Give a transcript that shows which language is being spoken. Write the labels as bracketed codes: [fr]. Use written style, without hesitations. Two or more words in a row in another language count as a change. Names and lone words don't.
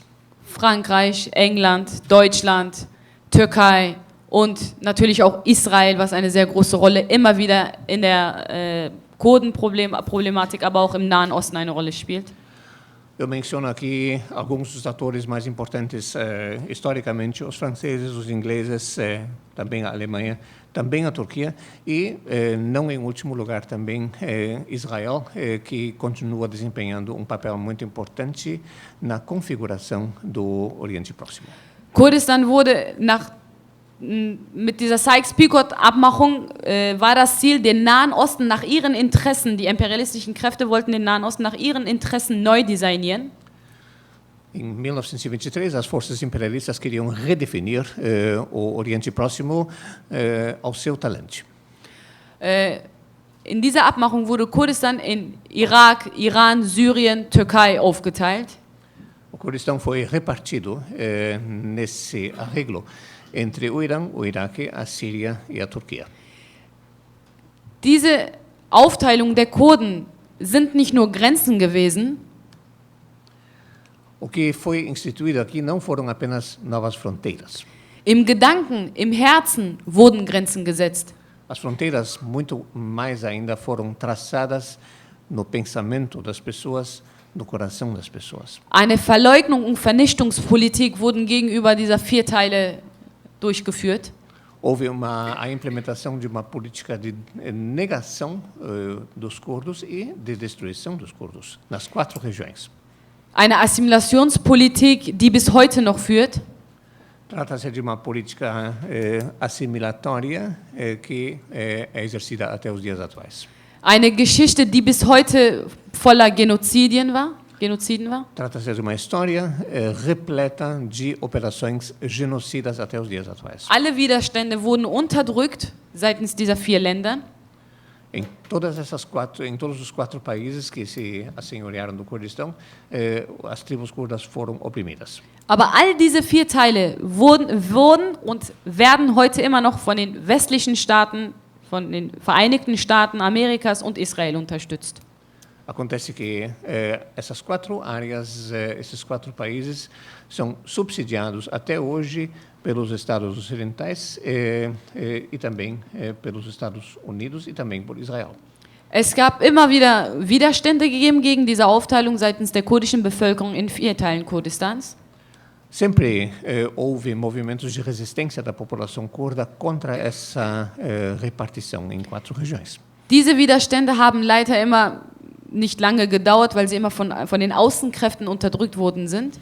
[de] Frankreich, England, Deutschland, Türkei und natürlich auch Israel, was eine sehr große Rolle immer wieder in der Kurdenproblematik, aber auch im Nahen Osten eine Rolle spielt. [pt] Eu menciono aqui alguns dos atores mais importantes historicamente, os franceses, os ingleses, também a Alemanha, também a Turquia e, não em último lugar, também Israel, que continua desempenhando papel muito importante na configuração do Oriente Próximo. [de] Kurdistan wurde mit dieser Sykes-Picot-Abmachung war das Ziel, den Nahen Osten nach ihren Interessen, die imperialistischen Kräfte wollten den Nahen Osten nach ihren Interessen neu designieren. [pt] Em 1923, as forças imperialistas queriam redefinir o Oriente Próximo ao seu talento. [de] In dieser Abmachung wurde Kurdistan in Irak, Iran, Syrien, Türkei aufgeteilt. [pt] O Kurdistão foi repartido nesse arreglo entre o Irã, o Iraque, a Síria e a Turquia. [de] Diese Aufteilung der Kurden sind nicht nur Grenzen gewesen, [pt] O que foi instituído aqui não foram apenas novas fronteiras. [de] im Gedanken, im Herzen wurden Grenzen gesetzt. [pt] As fronteiras, muito mais ainda, foram traçadas no pensamento das pessoas, no coração das pessoas. [de] Eine Verleugnung und Vernichtungspolitik wurden gegenüber dieser vier Teile durchgeführt. [pt] Houve a implementação de uma política de negação dos curdos e de destruição dos curdos nas 4 regiões. [de] Eine Assimilationspolitik, die bis heute noch führt. [pt] Trata-se de uma política assimilatória que é exercida até os dias atuais. [de] Eine Geschichte, die bis heute voller Genoziden war. [pt] Trata-se de uma história repleta de operações genocidas até os dias atuais. [de] Alle Widerstände wurden unterdrückt seitens dieser 4 Länder. [pt] Em todos os 4 países que se assenhorearam do Kurdistão, as tribos curdas foram oprimidas. [de] Aber all diese 4 Teile wurden und werden heute immer noch von den westlichen Staaten, von den Vereinigten Staaten Amerikas und Israel unterstützt. [pt] Acontece que essas 4 áreas, esses 4 países, são subsidiados até hoje pelos Estados Ocidentais e também pelos Estados Unidos e também por Israel. [de] Es gab immer wieder Widerstände gegeben gegen diese Aufteilung seitens der kurdischen Bevölkerung in 4 Teilen Kurdistans. [pt] Sempre houve movimentos de resistência da população curda contra essa repartição em 4 regiões. [de] Diese Widerstände haben leider immer nicht lange gedauert, weil sie immer von den Außenkräften unterdrückt worden sind.